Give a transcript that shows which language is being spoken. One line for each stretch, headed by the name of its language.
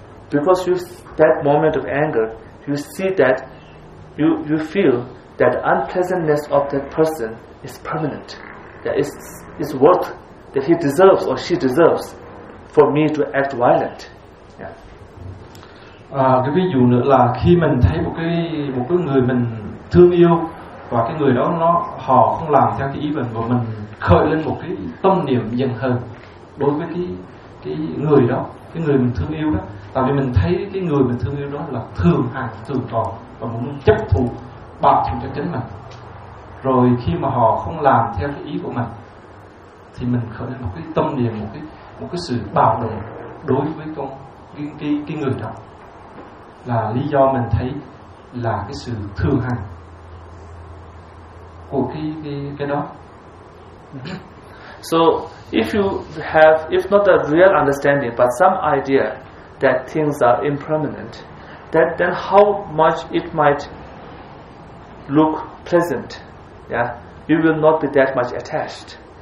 English: Because you, that moment of anger, you see that, you feel that unpleasantness of that person is permanent, that is worth, that he deserves or she deserves for me to act violent.
Vietnamese: Cái ví dụ nữa là khi mình thấy một cái người mình thương yêu, và cái người đó họ không làm theo cái ý mình, và mình khởi lên một cái tâm niệm giận hờn đối với cái người đó, cái người mình thương yêu đó. Tại vì mình thấy cái người mình thương yêu đó là thường hằng, thường còn, và muốn chấp thủ, bảo thủ cho chính mình. Rồi khi mà họ không làm theo cái ý của mình, thì mình khởi lên một cái tâm niệm, một cái sự bạo động đối với cái người đó. Là lý do mình thấy là cái sự thương hằng của cái đó.
English: So if you have, if not a real understanding, but some idea that things are impermanent, that then how much it might look pleasant, yeah, you will not be that much attached.